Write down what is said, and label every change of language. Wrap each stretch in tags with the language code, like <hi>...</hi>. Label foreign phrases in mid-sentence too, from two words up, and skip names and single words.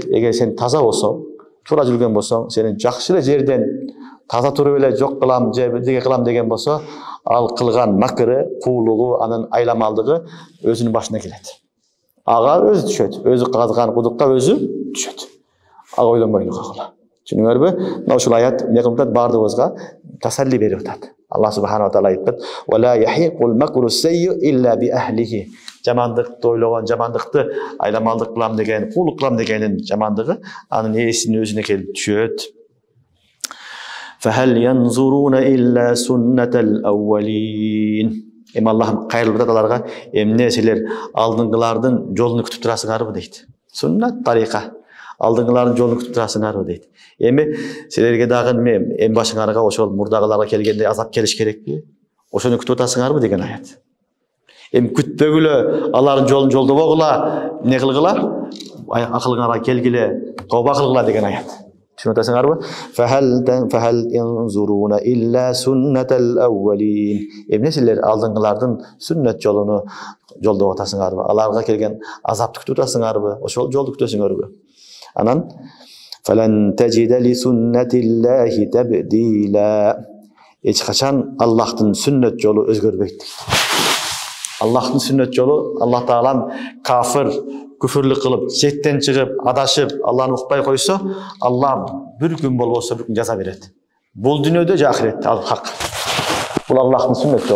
<ky>Эгер сен таза болсоң, туура жүргөн болсоң, сенин жакшы эле жерден таза туруп эле жок кылам же бирдеге кылам деген болсо, ал кылган макыры, куулугу, анын айламалдыгы өзүнүн башына келет. Ага өзү түшөт, өзү казган кудукка өзү түшөт. Ага ойлонбойдук акыла. Түшүнүңөрбү? Мына ушул аят эмне кылып атат? Бардыгыбызга тасалли берип атат. Алла субхана ва таала айтат:</ky> <ar>"ولا يحيق المكر السيئ إلا بأهله."</ar> <ky>Жамандыкты ойлогон, жамандыкты айламалдык кылам деген, куулук кылам дегенин жамандыгы анын ээсинин өзүнө келип түшөт.</ky> <ar>فهل ينظرون إلا سنة الأولين.</ar> <ky>Эми Аллах кайрылып атат аларга: "Эмне силер алдыңгылардын жолун күтүп турасыңарбы?" дейт. Суннат тарика. Алдыңгылардын жолун күтүп турасыңарбы дейт. Эми силерге дагы эми башыңарга ошол мурдагыларга келгенде азап келиш керекпи? Ошону күтүп атасыңарбы деген аят. Эми күтпөгүлө, алардын жолун жолдобогула, эмне кылгыла? акылыңарга келгиле тооба кылгыла деген аят. Түшүнүп атасыңарбы?</ky> <ar>فهل ينظرون إلا سنة الأولين.</ar> <ky>Эмне силер алдыңгылардын сүннет жолуну жолдоп атасыңарбы? Аларга келген азапты күтүп атасыңарбы? Ошол жолду күтөсүңөрбү?</ky> <ar>Анан فلن تجد لسنة الله تبديلا.</ar> <ky>Эч качан Аллахтын сүннет жолу өзгөрбөйт. Аллахтын сүннет жолу Аллах Таалам кафир, күфүрлүк кылып, жеттен чыгып, адашып, Аллахны укпай койсо, Аллах бир күн болбосо бир күн жаза берет. Бул дүйнөдө же ахиретте ал хак. Бул Аллахтын сүннет жолу.</ky>